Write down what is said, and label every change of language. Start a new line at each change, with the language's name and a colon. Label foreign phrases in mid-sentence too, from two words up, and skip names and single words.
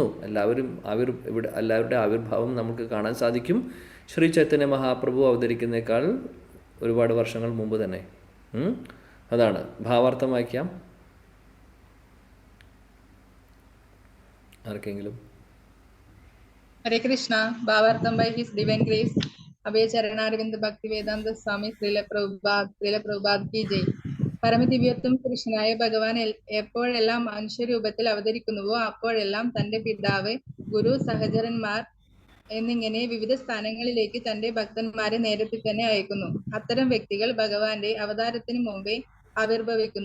Malayalam: എല്ലാവരുടെ ആവിർഭാവം നമുക്ക് കാണാൻ സാധിക്കും ശ്രീ ചൈതന്യ മഹാപ്രഭു അവതരിക്കുന്നേക്കാൾ ഒരുപാട് വർഷങ്ങൾ മുമ്പ് തന്നെ. അതാണ് ഭാവാർത്ഥം വായിക്കാം ആർക്കെങ്കിലും.
English: Hare Krishna. Bhavartham by His Divine Grace. Abhay Charanarvind Bhakti Vedanta Swami Srila Prabhupada
Hindi: की जय.
Malayalam: പരമദിവ്യത്വം കൃഷ്ണനായ ഭഗവാൻ എപ്പോഴെല്ലാം മനുഷ്യരൂപത്തിൽ അവതരിക്കുന്നുവോ അപ്പോഴെല്ലാം തന്റെ പിതാവ്, ഗുരു, സഹചരന്മാർ എന്നിങ്ങനെ വിവിധ സ്ഥാനങ്ങളിലേക്ക് തന്റെ ഭക്തന്മാരെ നേരത്തെ തന്നെ അയക്കുന്നു. അത്തരം വ്യക്തികൾ ഭഗവാന്റെ അവതാരത്തിന് മുമ്പേ ആവിർഭവിക്കുന്നു.